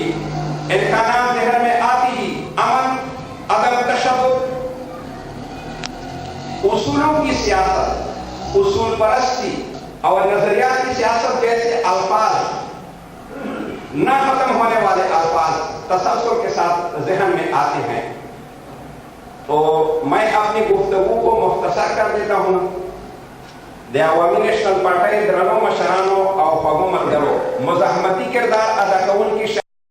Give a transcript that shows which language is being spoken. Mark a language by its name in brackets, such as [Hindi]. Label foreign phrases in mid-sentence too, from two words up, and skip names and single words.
[Urdu] ان کا نام ذہن میں آتی ہی امن، عدم تشدد، اصولوں کی سیاست، اصول پرستی اور نظریات کی سیاست جیسے الفاظ، نہ ختم ہونے والے الفاظ تسلسل کے ساتھ ذہن میں آتے ہیں. تو میں اپنی گفتگو کو مختصر کر دیتا ہوں. [Pashto] د عوامی نیشنل پارٹی درنو مشرانو او خوږو ملګرو، مزاحمتي کردار ادا کوونکي